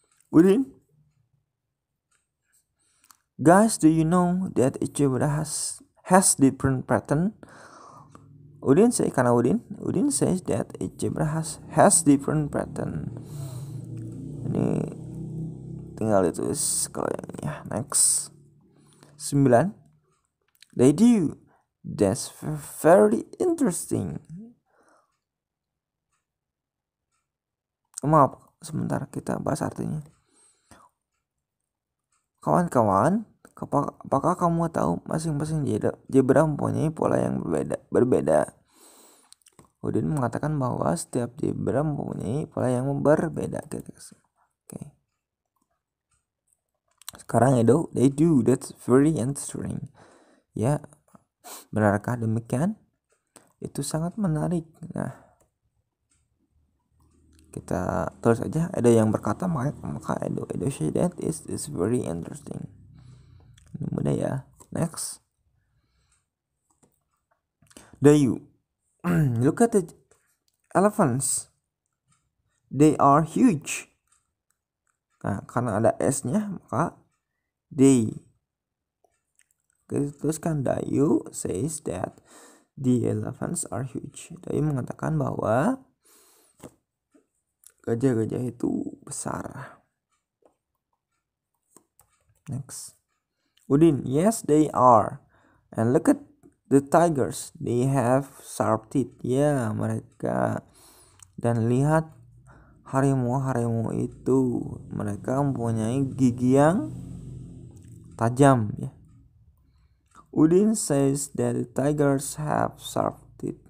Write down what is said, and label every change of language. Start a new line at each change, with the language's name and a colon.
English: Udin, guys, do you know that each zebra has different pattern? Udin says that each zebra has different pattern.
Indonesian: Ini tinggal ditulis kalau yang ini ya.
English: Next. 9. They do. That's very interesting.
Indonesian: Maaf, sebentar kita bahas artinya. Kawan-kawan, Apakah kamu tahu masing-masing zebra mempunyai pola yang berbeda? Udin mengatakan bahwa setiap zebra mempunyai pola yang berbeda. Oke.
English: Sekarang Edo, they do. That's very interesting.
Indonesian: Ya, benarkah demikian? Itu sangat menarik. Nah, kita tulis aja. Ada yang berkata maka Edo
English: say that is very interesting.
Indonesian: Ini mudah ya. Next.
English: You look at the elephants. They are huge.
Indonesian: Nah, karena ada S-nya maka they. Oke, teruskan
English: Dayu says that the elephants are huge.
Indonesian: Dayu mengatakan bahwa gajah-gajah itu besar.
English: Next. Udin, yes they are. And look at the tigers. They have sharp teeth.
Indonesian: Ya, mereka. Dan lihat harimau itu. Mereka mempunyai gigi yang tajam ya.
English: Udin says that the tigers have sharp teeth.